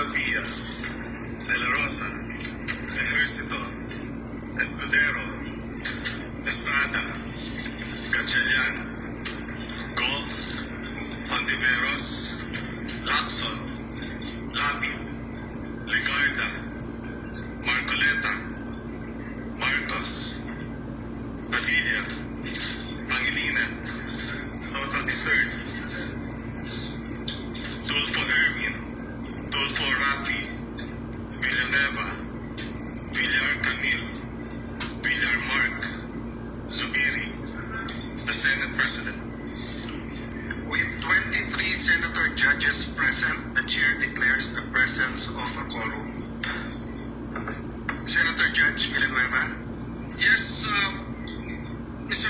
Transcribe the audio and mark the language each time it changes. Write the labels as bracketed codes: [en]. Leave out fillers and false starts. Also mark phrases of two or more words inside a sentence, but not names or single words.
[en] Villa, De La Rosa, Ejercito, Escudero, Estrada, Gatchalian, Gold, Ontiveros, Lacson, Lapid, Legarda, Marcoleta, Marcos, Padilla, Pangilinan, Soto III, Tulfo Erwin, Tulfo Rafi, Villanueva, Villar Camille, Villar Mark, Zubiri, the Senate President. With 23 Senator judges present, the Chair declares the presence of a quorum. Senator Judge Villanueva? Yes, Mr.